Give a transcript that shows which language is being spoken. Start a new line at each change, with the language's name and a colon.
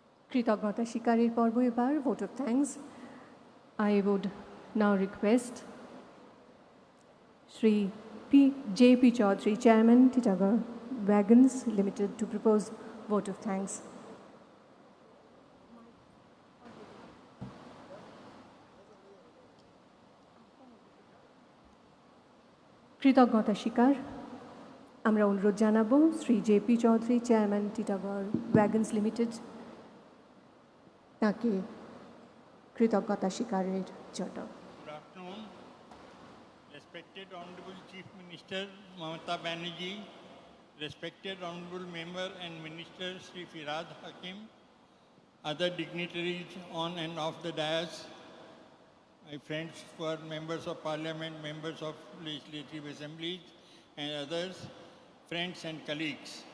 Bangla: কৃতজ্ঞতা স্বীকারের পর্ব এবার
English: Vote of thanks I would now request Shri J.P. Chaudhary, Chairman, Titagarh Wagons Limited, to propose vote of thanks.
Bangla: কৃতজ্ঞতা স্বীকার আমরা অনুরোধ জানাবো Shri JP Chowdhury chairman Titagarh ওয়াগনস limited তাকে কৃতজ্ঞতা স্বীকারের জন্য
English: Good afternoon. Respected Honorable Chief Minister Mamata Banerjee, respected Honorable Member and Minister Sri Firad Hakim, other dignitaries on and off the dais, my friends who are members of Parliament, members of legislative assemblies and others, friends and colleagues.